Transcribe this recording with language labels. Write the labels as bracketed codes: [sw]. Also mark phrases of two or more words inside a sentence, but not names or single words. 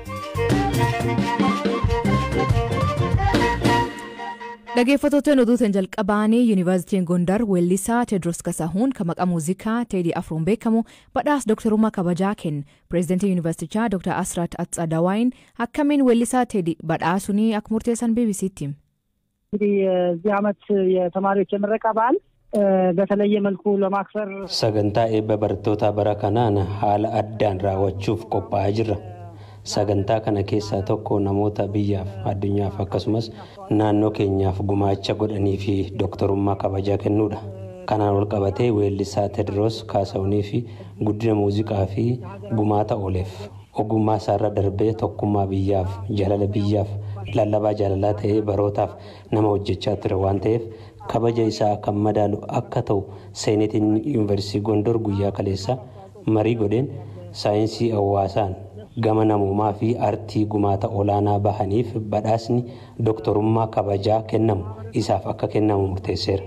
[om] Dhaggeeffattoota oduutiin jalqabaanii Yuunivarsiitiin Gondar weellisaa Teediroos Kasahuun kan maqaa muuziqaa Teedii Afroon beekamu badhaasa dooktarummaa kabajaa kenna. Pireezidantii Yuunivarsiitichaa Dr. Asrat Atsadawaayin akkamiin weellisaa Teedii badhaasuun akka murteessan BBC'tti. [am] የዚህ ዓመት የተማሪዎች የምረቃ በዓል በተለየ መልኩ ለማክበር [om] sagantaa eebba barattoota bara kanaan haala addaan raawwachuuf qophaa'aa jirra. Sagantaa kana keessaa tokko namoota biyyaaf addunyaaf akkasumas naannoo keenyaaf gumaacha godhanii fi dooktarummaa kabajaa kennuudha. Kanaan wal qabatee weellisaa Teediroos Kaasahunii fi guddina muuziqaa fi gumaata ooleef ogummaa isaarra darbee tokkummaa biyyaaf jaalala biyyaaf lallabaa jaalalaa ta'ee barootaaf nama hojjechaa ture waan ta'eef kabaja isaa kan madaalu akka ta'u seenetiin Yuunivarsiitii Gondor guyyaa kaleessaa marii godheen saayinsii hawaasaan gama namummaa fi aartii gumaata olaanaa bahaniif badhaasni dooktarummaa kabajaa kennamu isaaf akka kennamu murteesseera.